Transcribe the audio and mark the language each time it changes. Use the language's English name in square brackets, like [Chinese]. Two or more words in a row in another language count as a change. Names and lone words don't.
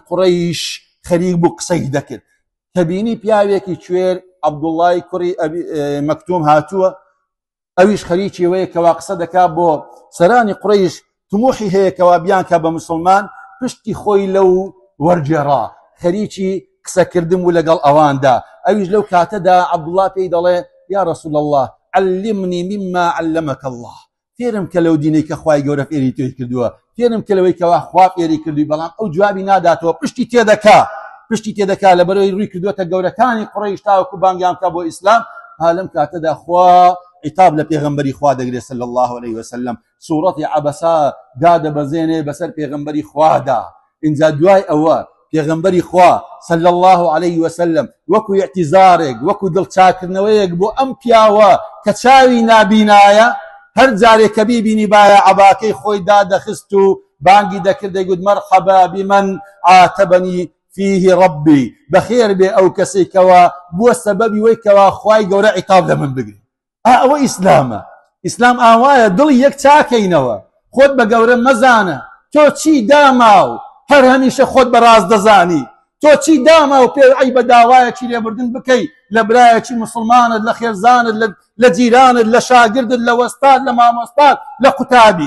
[Central Kurdish] قوڕەیش خەریک بوو قسەی دەکرد کە بینی پیاوێکی کوێر عەبدوڵڵای کوڕی مەکتوم هاتووە ئەویش خەریکی وەیە کەوا قسە دەکات بۆ سەرانی قوڕەیش تموحی هەیە کەوا بیان کە بە مسلمان پشتی خۆی لەو وەرجێڕا خەریکی قسەکردن و لەگەڵ ئەواندا ئەویش لەو کاتەدا عەبدوڵڵا پێی دەڵێ [Arabic] یا رسول الله علمني مما علمك الله [Central Kurdish] فێرم کە لەو دینەی کە خوای گەورە فێری تۆی کردووە فێرم کە لەوەی کەوا خوا فێری کردووی بەڵام ئەو جوابی ناداتەوە پشتی تێدەکا لەبەرەوەی ڕووی کردووەتە گەورەکانی قوڕەیش تاوەکو بانگیان کە بۆ ئیسلام ها لەم کاتەدا خوا عتاب لە پێغەمبەری خوا دەگرێت [Arabic] صلی الله عليه وسلم [Central Kurdish] سوورەتی عەبەسا دادەبەزێنێ بەسەر پێغەمبەری خوادا اینجا دوای ئەوە پێغەمبەری خوا [Arabic] صلی الله عليه وسلم [Central Kurdish] وەکو اعتیزارێک وەکو دڵچاکردنەوەیەک بۆ ئەم پیاوە کە چاوی نابینایە هەر جارێک کە بیبینی باە عەباکەی خۆی دادەخست و بانگی دەکرد دەیگوت [Arabic] مەرحەبا بمن عاتبنی فيه ربي [Central Kurdish] بخير بێ ئەو کەسێکەوە بووە سەبەبی وەی کەوا خوای گەورە عیتاب لە من بگری ئەوە ئیسلامە ئیسلام ئاوایە دڵی یەک چاکەینەوە خۆت بە گەورە مەزانە تۆ چی داماو هەر هەمیشە خۆت بەڕاست دەزانی تۆ چی داما و پێ عەیبە داوایەکی لێبوردن بکەی لە برایەکی مسلمانت لە خێرزانت لە جیرانت لە شاگردت لە وەستاد لە مامۆستات لە قوتابیت